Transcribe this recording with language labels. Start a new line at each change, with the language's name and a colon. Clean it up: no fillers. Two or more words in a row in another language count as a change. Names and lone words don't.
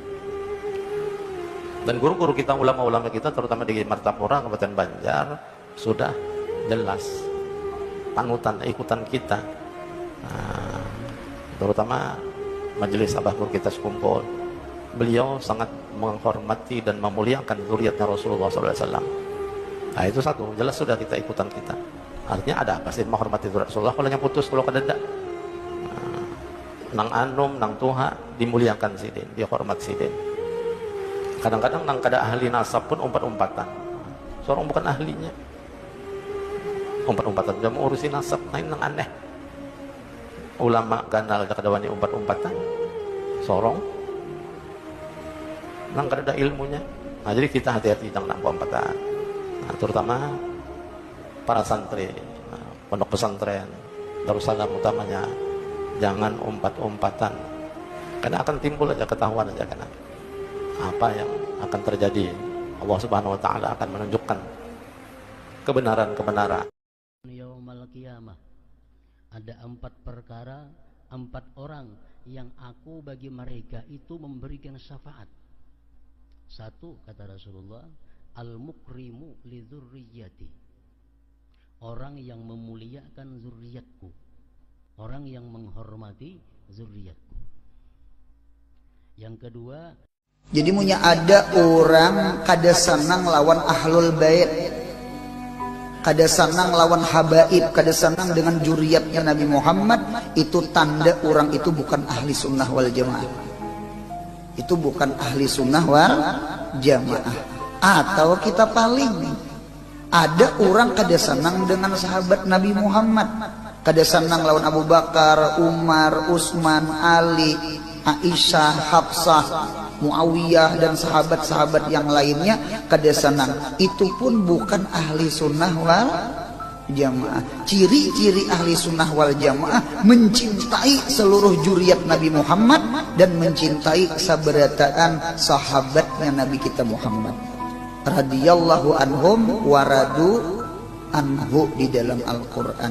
Indonesian: Dan guru-guru kita, ulama-ulama kita, terutama di Martapura, Kabupaten Banjar, sudah jelas panutan ikutan kita Terutama majelis Abahkur kita sekumpul, beliau sangat menghormati dan memuliakan zuriatnya Rasulullah SAW. Nah itu satu, jelas sudah kita ikutan kita. Artinya ada apa sih menghormati zuriat Rasulullah kalau yang putus kalau kadada.
Banjar: Nang anum, nang tuha dimuliakan sidin, dihormat sidin. Kadang-kadang nang kada ahli nasab pun umpat-umpatan.
Indonesian: Seorang bukan ahlinya, umpat-umpatan dia mau urusin nasab, nah ini nang aneh.
Banjar: Ulama ganal kada wani umpat-umpatan, sorong nang kada ada ilmunya.
Indonesian: Nah jadi kita hati-hati jangan umpat-umpatan. Nah, terutama para santri, pondok pesantren, Darussalam utamanya, jangan umpat-umpatan. Karena akan timbul aja ketahuan aja karena apa yang akan terjadi.
Arabic: الله سبحانه وتعالى
Indonesian: akan menunjukkan kebenaran-kebenaran.
Arabic: يوم القيامة
Indonesian: ada 4 perkara, 4 orang yang aku bagi mereka itu memberikan syafaat. 1 kata Rasulullah,
Arabic: المكرم لذريتي.
Indonesian: Orang yang memuliakan zuriatku, orang yang menghormati zuriatku. Yang kedua,
Banjar: jadi punya ada orang kada senang lawan ahlul bait, kada senang lawan habaib, kada senang dengan juriatnya Nabi Muhammad.
Indonesian: Itu tanda orang itu bukan ahli sunnah wal jamaah. Itu bukan ahli sunnah wal jamaah.
Banjar: Atau kita paling ada orang kada senang dengan sahabat Nabi Muhammad, kada senang lawan Abu Bakar, Umar, Utsman, Ali, Aisyah, Hafsah, Muawiyah dan sahabat-sahabat yang lainnya kada senang.
Indonesian: Itu pun bukan ahli sunnah wal jamaah. Ciri-ciri ahli sunnah wal jamaah mencintai seluruh juriat Nabi Muhammad dan mencintai sabarataan sahabatnya Nabi kita Muhammad
Arabic: رضي الله عنهم ورضوا عنه
Indonesian: di dalam Al-Quran.